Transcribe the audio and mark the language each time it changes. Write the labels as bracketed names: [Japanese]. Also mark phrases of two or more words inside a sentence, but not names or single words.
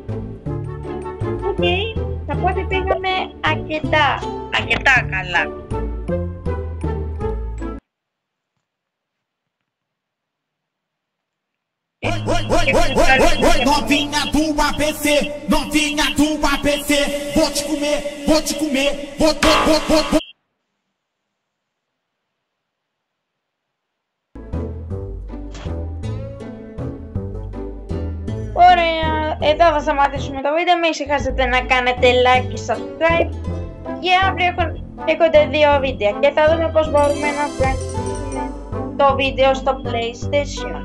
[Greek] Οκ, θα πω ότι πήγαμε αρκετά καλά. [Portuguese] Novinha do ABC, novinha do ABC, vou te comer, vou te comer, vou. [Greek] Ωραία, εδώ θα σταματήσουμε το βίντεο. Μην ξεχάσετε να κάνετε like και subscribe. Και αύριο έχονται 2 βίντεο και θα δούμε πώς μπορούμε να φτιάξουμε το βίντεο στο PlayStation.